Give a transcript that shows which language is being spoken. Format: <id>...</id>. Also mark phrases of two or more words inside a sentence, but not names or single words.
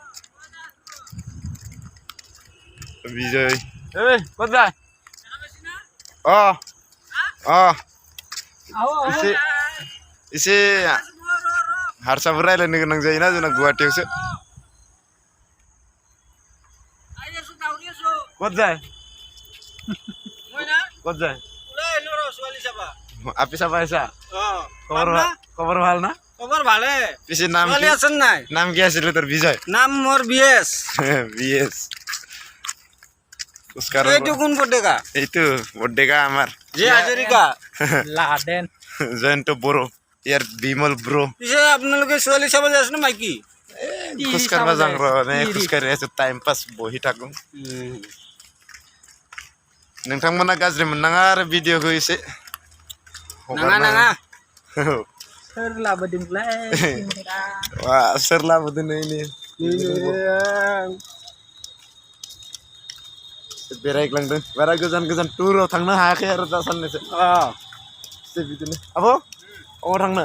<brx>बिजय ओइ क'त अ अ एसे हारसाफोर रायज्लायनो गोनां जायोना जोंना गुवाहाटियावसो क'त</brx> <as>যায় আপি চাবা আইছা খবৰ ভাল না খবৰ ভালে পিছে নাম ছোৱালী আছে নাই নাম কি আছিল তোৰ বিজয় নাম মোৰ বিএস বিএস এইটো কোন বডেকা এইটো বডেকা আমাৰ যে হাজৰিকা লাডেন জয়ন্ত বড়ো ইয়াৰ বিমল ব্ৰ পিছে আপোনালোকে ছোৱালী চাব যায় আছে মাইকি খোজ কাঢ়িব যাওঁ ৰ খোজ কাঢ়ি আছো টাইম পাছ বহি থাকোঁ</as> <brx>नोंथांमोना गाज्रि मोननाङा आरो भिडिअखौ एसे नाङा सोर लाबोदोंलाय वा सोर लाबोदों नै बेरायग्लांदों बारा गोजान टुराव थांनो हायाखै आरो दा साननैसो बिदिनो आब' अबाव थांनो</brx>